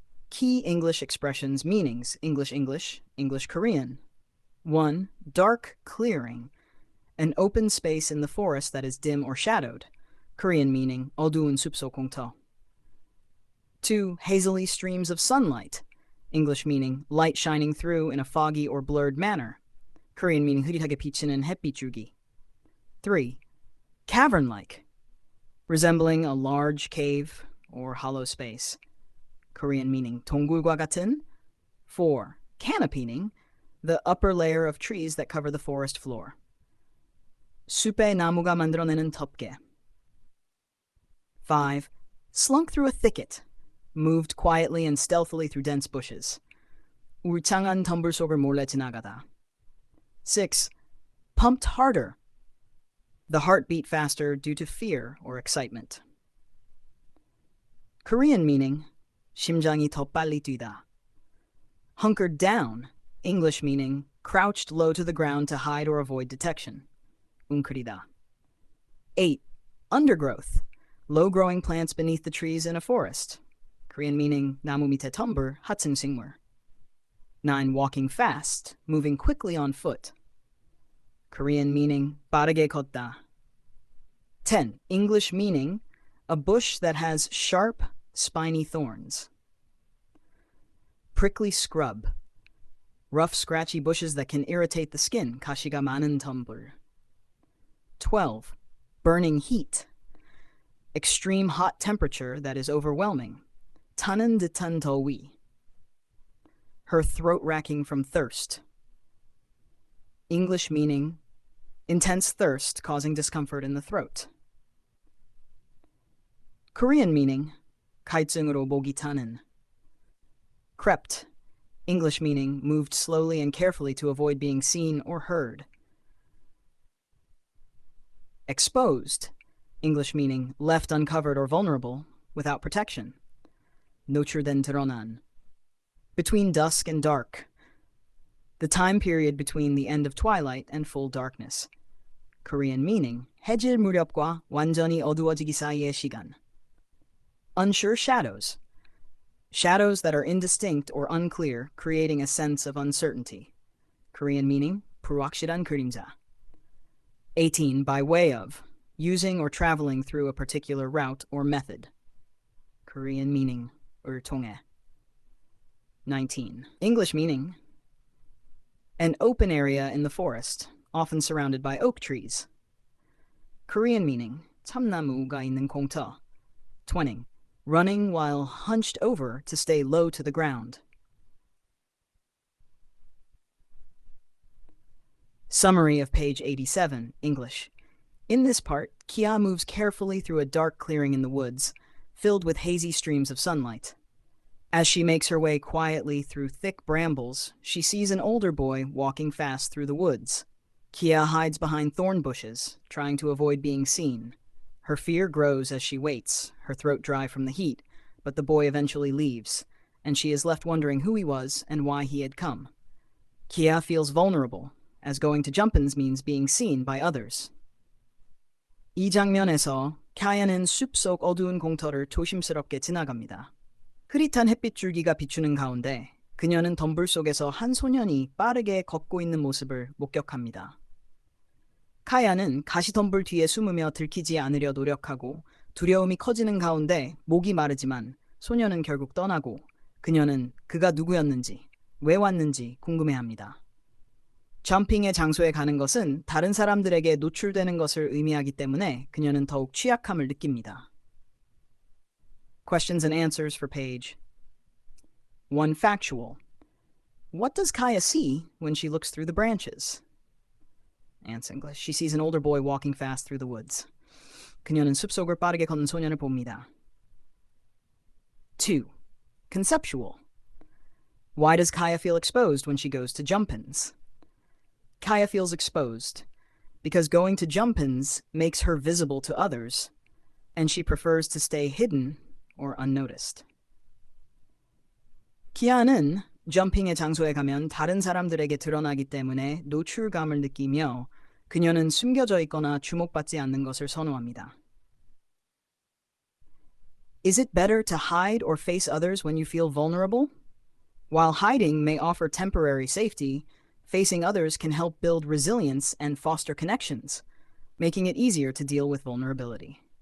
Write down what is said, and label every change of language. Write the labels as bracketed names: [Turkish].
[English] Key English expressions meanings English English, English Korean. 1. Dark clearing. An open space in the forest that is dim or shadowed. Korean meaning [Korean] 어두운 숲속 공터. [English] 2. Hazily streams of sunlight. English meaning light shining through in a foggy or blurred manner. Korean meaning [Korean] 흐릿하게 비치는 햇빛 줄기. [English] 3. Cavern-like. Resembling a large cave or hollow space. Korean meaning [Korean] 동굴과 같은. [English] 4. Canopying. The upper layer of trees that cover the forest floor. [Korean] 숲의 나무가 만들어내는 덮개. [English] 5. Slunk through a thicket. Moved quietly and stealthily through dense bushes. [Korean] 울창한 덤불 속을 몰래 지나가다. [English] 6. Pumped harder. The heart beat faster due to fear or excitement. Korean meaning [Korean] 심장이 더 빨리 뛰다. [English] Hunkered down. English meaning crouched low to the ground to hide or avoid detection. [Korean] 웅크리다. [English] 8. Undergrowth. Low-growing plants beneath the trees in a forest. Korean meaning [Korean] 나무 밑에 덤불, 하층 식물. [English] 9. Walking fast. Moving quickly on foot. Korean meaning [Korean] 빠르게 걷다. [English] 10. English meaning a bush that has sharp, spiny thorns. Prickly scrub. Rough, scratchy bushes that can irritate the skin. [Korean] 가시가 많은 덤불. [English] 12. Burning heat. Extreme hot temperature that is overwhelming. [Korean] 타는 듯한 더위. [English] Her throat racking from thirst. English meaning intense thirst causing discomfort in the throat. Korean meaning [Korean] 갈증으로 목이 타는. [English] Crept. English meaning moved slowly and carefully to avoid being seen or heard. Exposed. English meaning left uncovered or vulnerable, without protection. [Korean] 노출된 드러난. [English] Between dusk and dark. The time period between the end of twilight and full darkness. Korean meaning [Korean] 해질 무렵과 완전히 어두워지기 사이의 시간. [English] Unsure shadows. Shadows that are indistinct or unclear, creating a sense of uncertainty. Korean meaning [Korean] 불확실한 그림자. [English] 18. By way of. Using or traveling through a particular route or method. Korean meaning [Korean] 을 통해. [English] 19. English meaning an open area in the forest, often surrounded by oak trees. Korean meaning [Korean] 참나무가 있는 공터. [English] 20. Running while hunched over to stay low to the ground. Summary of page 87, English. In this part, Kia moves carefully through a dark clearing in the woods, filled with hazy streams of sunlight. As she makes her way quietly through thick brambles, she sees an older boy walking fast through the woods. Kia hides behind thorn bushes, trying to avoid being seen. Her fear grows as she waits, her throat dry from the heat, but the boy eventually leaves, and she is left wondering who he was and why he had come. Kia feels vulnerable, as going to jump-ins means being seen by others. [Korean] 이 장면에서 카야는 숲속 어두운 공터를 조심스럽게 지나갑니다. 흐릿한 햇빛 줄기가 비추는 가운데 그녀는 덤불 속에서 한 소년이 빠르게 걷고 있는 모습을 목격합니다. 카야는 가시덤불 뒤에 숨으며 들키지 않으려 노력하고 두려움이 커지는 가운데 목이 마르지만 소년은 결국 떠나고 그녀는 그가 누구였는지, 왜 왔는지 궁금해합니다. 점핑의 장소에 가는 것은 다른 사람들에게 노출되는 것을 의미하기 때문에 그녀는 더욱 취약함을 느낍니다. [English] Questions and answers for page 1. Factual. What does Kaya see when she looks through the branches? Answer English. She sees an older boy walking fast through the woods. [Korean] 그녀는 숲속을 빠르게 걷는 소년을 봅니다. [English] 2. Conceptual. Why does Kaya feel exposed when she goes to jump-ins? Kaya feels exposed because going to jump-ins makes her visible to others, and she prefers to stay hidden or unnoticed. [Korean] 키아는 점핑의 장소에 가면 다른 사람들에게 드러나기 때문에 노출감을 느끼며 그녀는 숨겨져 있거나 주목받지 않는 것을 선호합니다. [English] Is it better to hide or face others when you feel vulnerable? While hiding may offer temporary safety, facing others can help build resilience and foster connections, making it easier to deal with vulnerability.